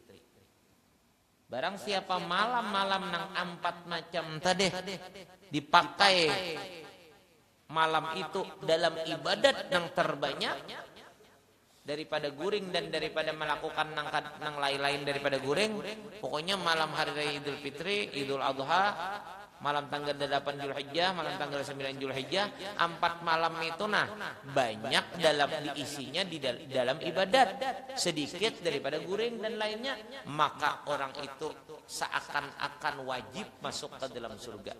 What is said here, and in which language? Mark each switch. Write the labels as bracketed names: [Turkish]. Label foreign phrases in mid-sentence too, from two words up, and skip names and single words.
[Indonesian] Barang siapa malam-malam nang 4 macam tadi dipakai malam itu dalam ibadat yang terbanyak daripada guring dan daripada melakukan nang lain-lain daripada guring, pokoknya malam hari raya Idul Fitri, Idul Adha, malam tanggal 8 Dzulhijjah, malam tanggal 9 Dzulhijjah, 4 malam itu banyak dalam diisinya di dalam ibadat, sedikit daripada guring dan lainnya, maka orang itu seakan-akan wajib masuk ke dalam surga.